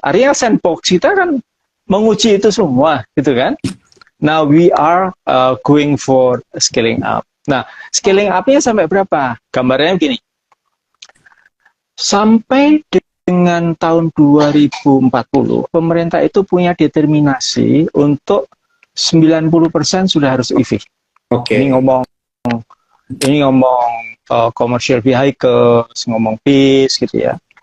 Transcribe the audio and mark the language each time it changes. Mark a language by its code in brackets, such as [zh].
[id] Artinya sandbox kita kan menguji itu semua gitu kan. [en] Now we are going for scaling up. [id] Nah, [en] scaling up- [id] nya sampai berapa? Gambarnya begini. Sampai dengan tahun 2040 pemerintah itu punya determinasi untuk 90% sudah harus EV. Oke. Ini ngomong [en] commercial vehicles, [id] ngomong bis gitu ya.